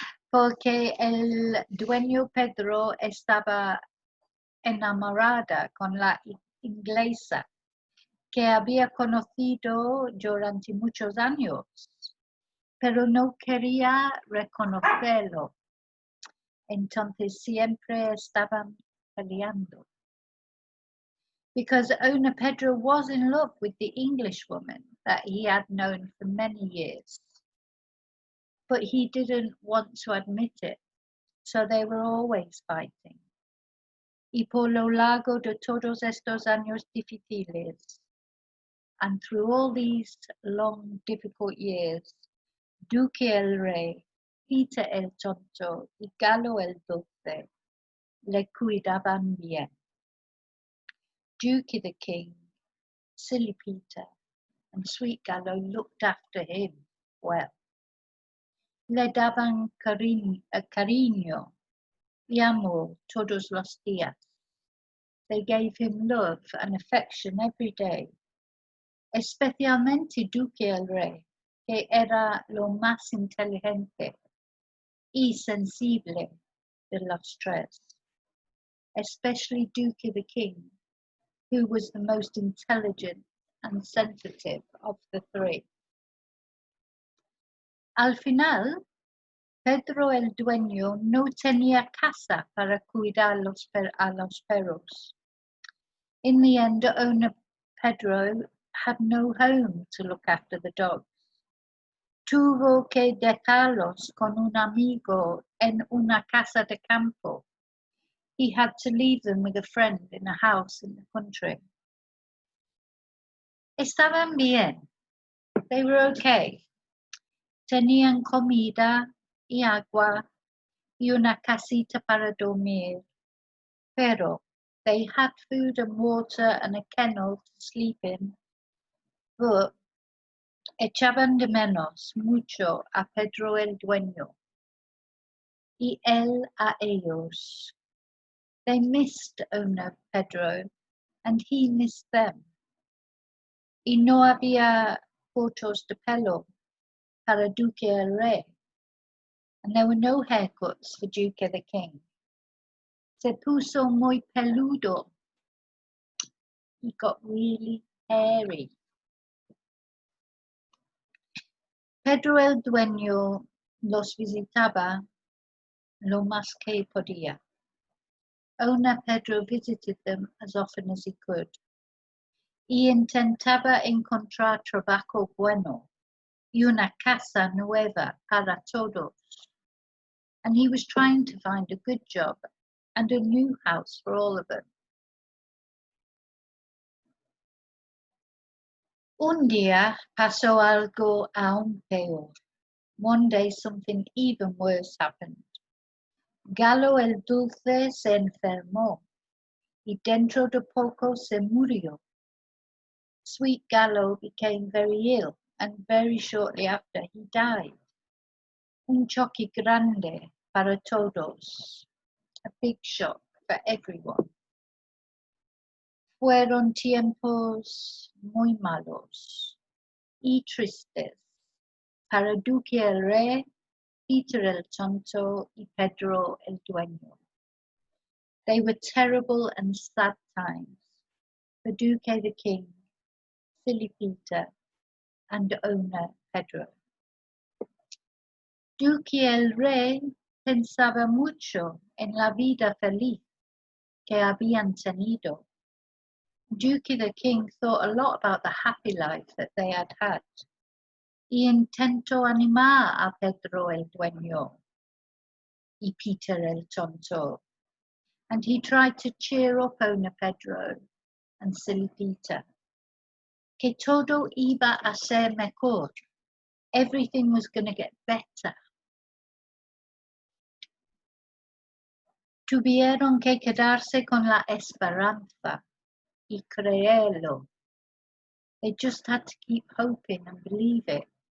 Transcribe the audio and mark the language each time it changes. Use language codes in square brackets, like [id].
[es] porque el dueño Pedro estaba enamorada con la inglesa que había conocido durante muchos años, pero no quería reconocerlo. Entonces siempre estaban peleando. [en] Because owner Pedro was in love with the English woman that he had known for many years. But he didn't want to admit it, so they were always fighting. [es] Y por lo largo de todos estos años difíciles, [en] and through all these long, difficult years, [es] Duque el Rey Peter el Tonto y Gallo el Dulce le cuidaban bien. [en] Duque the king, silly Peter, and sweet Gallo looked after him well. [es] Le daban cariño y amor todos los días. [en] They gave him love and affection every day, [es] especialmente Duque el Rey, que era lo más inteligente y sensible de los tres, [en] especially Duque the king, who was the most intelligent and sensitive of the three. [es] Al final, Pedro el dueño no tenía casa para cuidar a los perros. [en] In the end, owner Pedro had no home to look after the dogs. [es] Tuvo que dejarlos con un amigo en una casa de campo. [en] He had to leave them with a friend in a house in the country. [es] Estaban bien. [en] They were okay. [es] Tenían comida y agua y una casita para dormir. [en] Pero they had food and water and a kennel to sleep in. [es] But echaban de menos mucho a Pedro el dueño y él a ellos. [en] They missed owner Pedro and he missed them. [es] Y no había cortos de pelo para Duque el Rey, [en] and there were no haircuts for Duque the king. [es] Se puso muy peludo. [en] He got really hairy. [es] Pedro el dueño los visitaba lo más que podía. [en] Owner Pedro visited them as often as he could. [es] Y intentaba encontrar trabajo bueno y una casa nueva para todos. [en] And he was trying to find a good job and a new house for all of them. [es] Un día pasó algo aún peor. [en] One day something even worse happened. [es] Gallo el Dulce se enfermó y dentro de poco se murió. [en] Sweet Gallo became very ill and very shortly after he died. [es] Un choque grande para todos. [en] A big shock for everyone. [es] Fueron tiempos muy malos y tristes para Duque el Rey, Peter el Tonto y Pedro el Dueño. [en] They were terrible and sad times for Duque the king, silly Peter, and owner Pedro. [es] Duque el Rey pensaba mucho en la vida feliz que habían tenido. [en] Duque the king thought a lot about the happy life that they had had. [es] Y intentó animar a Pedro el Dueño y Peter el Tonto. [en] And he tried to cheer up owner Pedro and silly Peter. [es] Que todo iba a ser mejor. [en] Everything was going to get better. [es] Tuvieron que quedarse con la esperanza y creerlo. [en] They just had to keep hoping and believe it.